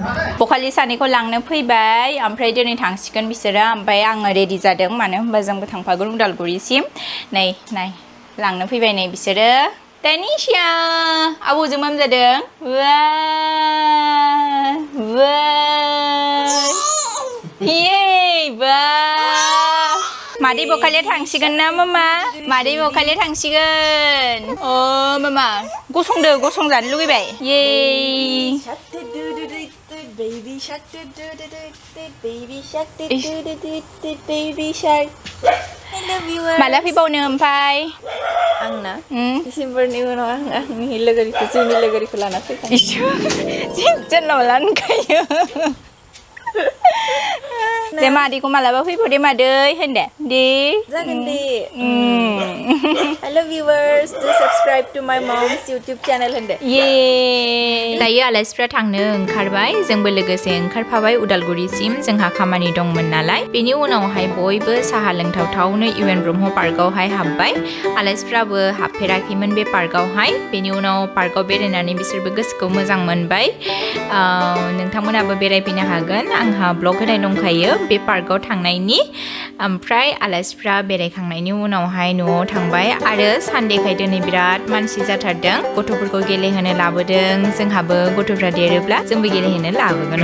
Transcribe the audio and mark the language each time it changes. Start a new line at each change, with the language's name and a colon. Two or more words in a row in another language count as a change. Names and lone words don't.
Bodo: बखालि सानैखौ लांनो फैबाय ओमफ्राय दिनै थांसिगोन बिसोरो ओमफ्राय आङो रेडि जादों मानो होनबा जोंबो थांफागोन उदालगुरिसिम नै लांनो फैबाय नै बिसोरो Taneesha आबौजों माम जादों मादै बखालिया थांसिगोन ना मामा मादै बखालिया थांसिगोन मामा गसंजानो लुगैबाय
English: Baby shark, baby shark, baby shark. I love you.
Bodo: माला फैबावनो ओमफ्राय आंना डिसेम्बरनि उनाव आंनि जोंनि लोगोरिखौ लाना फैखायो जोंनाव लानखायो दे मादैखौ मालाबा फैबाव दे मादै होन दे जागोन दे
English: Hello viewers, do subscribe to my mom's YouTube channel
Bodo: होनदो दायो आलासिफ्रा थांनो ओंखारबाय जोंबो लोगोसे ओंखारफाबाय उदालगुरिसिम जोंहा खामानि दंमोन नालाय बेनि उनावहाय बयबो साहा लोंथावथावनो इउएन ब्रह्म पार्कआवहाय हाबबाय आलासिफ्राबो हाबफेराखैमोन बे पार्कआवहाय बेनि उनाव पार्कआव बेरायनानै बिसोरबो गोसोखौ मोजां मोनबाय नोंथांमोनाबो बेरायफैनो हागोन आंहा ब्लग होनाय दंखायो बे पार्कआव थांनायनि ओमफ्राय आलासिफ्रा बेरायखांनायनि उनावहाय न'आव थांबाय आरो सानडेखाय दिनै बिराद मानसि जाथारदों गथ'फोरखौ गेलेहोनो लाबोदों जोंहाबो गथ'फ्रा देरोब्ला जोंबो गेलेहोनो लाबोगोन